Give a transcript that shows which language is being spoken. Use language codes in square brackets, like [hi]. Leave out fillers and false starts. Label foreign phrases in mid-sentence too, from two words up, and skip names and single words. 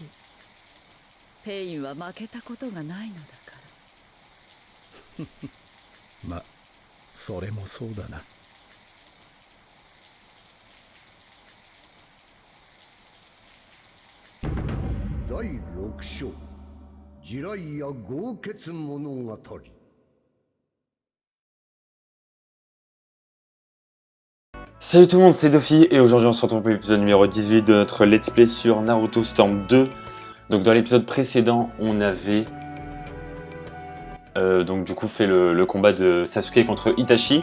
[ja] ペインは負けたことがないのだから。ま、それもそうだな。第6章ジライア豪傑物語。 [fr] Salut tout le monde, c'est Dofi et aujourd'hui on se retrouve pour l'épisode numéro 18 de notre [en] Let's Play [fr] sur Naruto Storm 2. Donc dans l'épisode précédent, on avait donc du coup fait le combat de Sasuke contre Itachi.